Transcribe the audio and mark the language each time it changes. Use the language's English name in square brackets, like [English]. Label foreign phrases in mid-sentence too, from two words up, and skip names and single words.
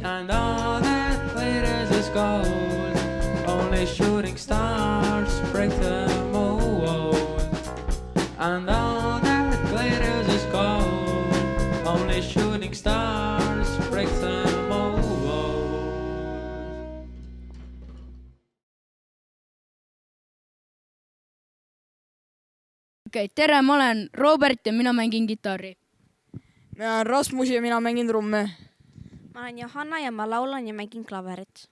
[English] And all that glitters is gold. Only shooting stars break the mold. And all that glitters is gold. Only shooting stars break the mold. [Estonian] okei, tere, ma olen Robert ja mina mängin kitarri. mina olen Rasmus ja mina mängin trumme. ma olen Johanna ja ma laulan ja mängin klaverit.